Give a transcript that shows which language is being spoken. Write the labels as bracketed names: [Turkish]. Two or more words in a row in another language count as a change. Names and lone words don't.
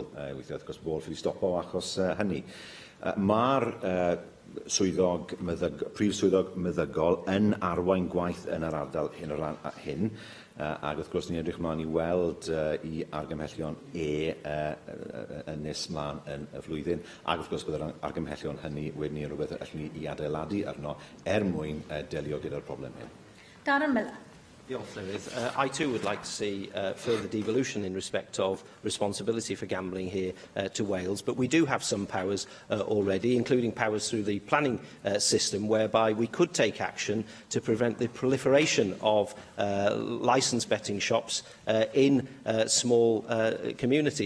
[Welsh] Weithio, wrth gwrs, bod ffili stopo achos hynny. Mae'r prif swyddog meddygol yn arwain gwaith yn yr ardal hyn, ac wrth gwrs ni'n edrych mlaen i weld i argymhellion yn nes mlaen yn y flwyddyn, ac wrth gwrs byddai'r argymhellion hynny wedyn ni rhywbeth allwn ni i adeiladu arno mwyn delio gyda'r problem hyn. Darren Miller. [English] I too would like to see further devolution in respect of responsibility for gambling here to Wales, but we do have some powers already, including powers through the planning system, whereby we could take action to prevent the proliferation of licensed betting shops in small communities.